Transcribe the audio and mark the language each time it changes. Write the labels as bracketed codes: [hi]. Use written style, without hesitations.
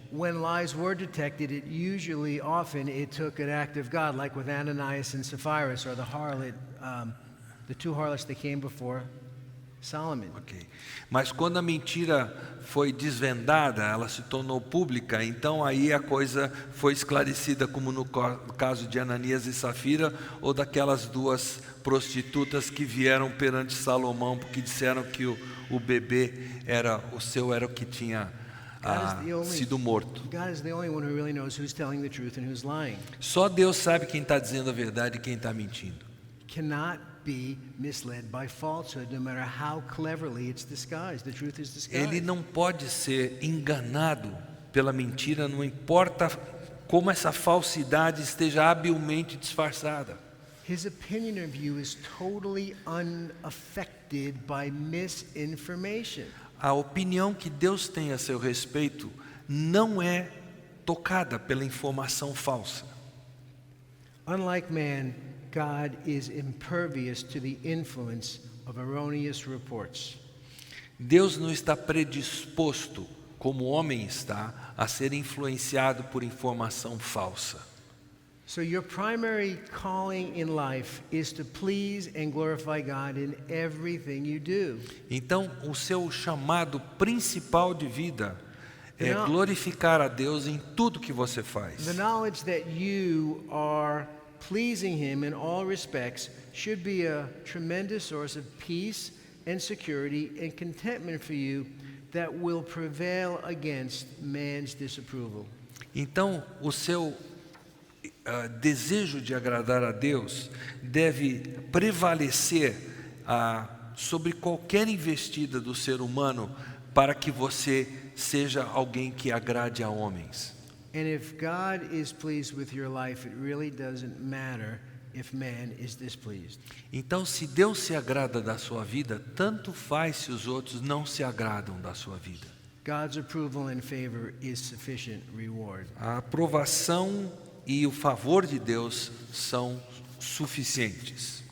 [en] When lies were detected, often it took an act of God, like with Ananias and Sapphira, or the harlot, the 2 harlots that came before Solomon. Okay. [pt] Mas quando a mentira foi desvendada, ela se tornou pública, então aí a coisa foi esclarecida, como no caso de Ananias e Safira, ou daquelas 2 prostitutas que vieram perante Salomão, porque disseram que o bebê era o que tinha sido morto. [en] God is the only one who really knows who's telling the truth and who's lying. [pt] Só Deus sabe quem está dizendo a verdade e quem está mentindo. [en] Cannot be misled by falsehood, no matter how cleverly it's disguised. The truth is disguised. [pt] Ele não pode ser enganado pela mentira, não importa como essa falsidade esteja habilmente disfarçada. [en] His opinion of you is totally unaffected by misinformation. [pt] A opinião que Deus tem a seu respeito não é tocada pela informação falsa. [en] Unlike man, God is impervious to the influence of erroneous reports. [pt] Deus não está predisposto, como o homem está, a ser influenciado por informação falsa. [en] So your primary calling in life is to please and glorify God in everything you do. [pt] Então, o seu chamado principal de vida é glorificar a Deus em tudo que você faz. [en] The knowledge that you are pleasing Him in all respects should be a tremendous source of peace and security and contentment for you that will prevail against man's disapproval. [pt] Então, o seu desejo de agradar a Deus deve prevalecer sobre qualquer investida do ser humano para que você seja alguém que agrade a homens. [en] And if God is pleased with your life, it really doesn't matter if man is displeased. [pt] Então, se Deus se agrada da sua vida, tanto faz se os outros não se agradam da sua vida. [en] God's approval and favor is sufficient reward. [pt] A aprovação e o favor de Deus são suficientes.